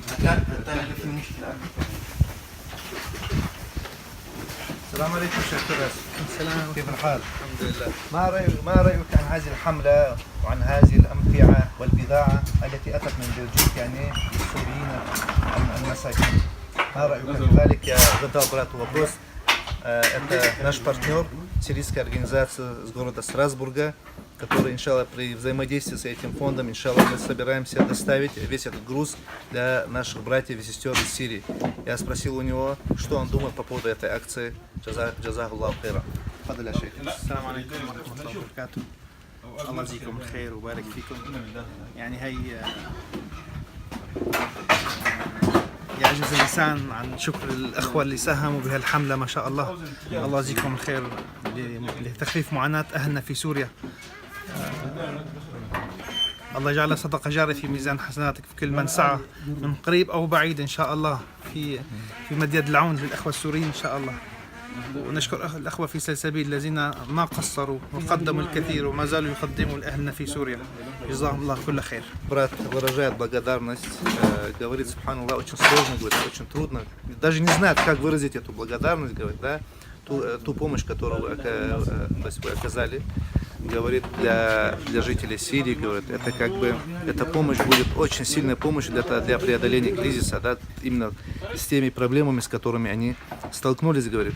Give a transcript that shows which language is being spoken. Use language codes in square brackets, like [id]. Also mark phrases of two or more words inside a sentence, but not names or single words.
[ar] السلام عليكم شيخ فراس. السلام كيف الحال؟ الحمد لله. ما رأيك عن هذه الحملة وعن هذه الأمتعة والبضاعة التي أتت من بلجيك يعني للسوريين المساكين؟ ما رأيك في ذلك يا غدا [ru] брат вопрос? Это наш партнер, сирийская организация с города Страсбурга, который, иншаллах, при взаимодействии с этим фондом, иншаллах, мы собираемся доставить весь этот груз для наших братьев и сестер из Сирии. Я спросил у него, что он думает по поводу этой акции. [ar] جزاه الله خيرا. تفضل يا شيخ. السلام عليكم ورحمة الله وبركاته. الله يجزيكم الخير ويبارك فيكم. يعني هي يعجز اللسان عن شكر الأخوة اللي ساهموا بهالحملة ما شاء الله. الله يجزيكم الخير لتخفيف معاناة أهلنا في سوريا. الله يجعلها صدقة جارية في ميزان حسناتك في كل من سعى من قريب أو بعيد إن شاء الله في مد يد العون للأخوة السوريين إن شاء الله. ونشكر الأخوة في سلسبيل الذين ما قصروا وقدموا الكثير وما زالوا يقدموا لأهلنا في سوريا. جزاهم الله كل خير. [ru] Брат выражает благодарность, говорит, субханаллах, очень сложно, говорит, очень трудно. Даже не знает, как выразить эту благодарность, говорит, да, ту помощь, которую вы оказали, говорит, для жителей Сирии, говорит, это как бы, эта помощь будет очень сильная помощь для преодоления кризиса, да, именно с теми проблемами, с которыми они столкнулись, говорит.